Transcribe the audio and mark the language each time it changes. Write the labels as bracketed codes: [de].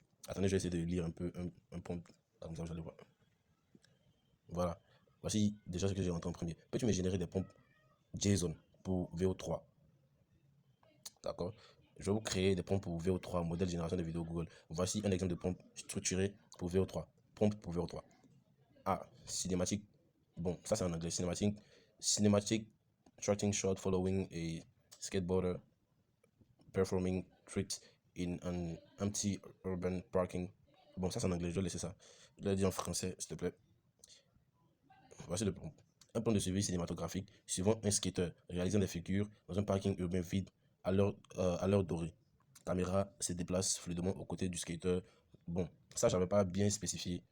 [fr] Attendez, je vais essayer de lire un peu un prompt comme ça vous allez voir. Voilà, voici déjà ce que j'ai rentré en premier. Peux-tu me générer des prompts JSON pour VO3? D'accord. Je vais vous créer des prompts pour VO3, modèle génération de vidéos Google. Voici un exemple de prompt structuré pour VO3. Prompt pour VO3. Ah, cinématique. Bon, ça c'est en anglais. [en] Cinematic tracking shot following a skateboarder performing tricks in an empty urban parking. [fr] Bon, ça c'est en anglais. Je vais laisser ça. Je vais dire en français, s'il te plaît. Voici le prompt. Un plan de suivi cinématographique suivant un skater réalisant des figures dans un parking urbain vide à l'heure dorée. La caméra se déplace fluidement aux côtés du skater. Bon, ça j'avais pas bien spécifié.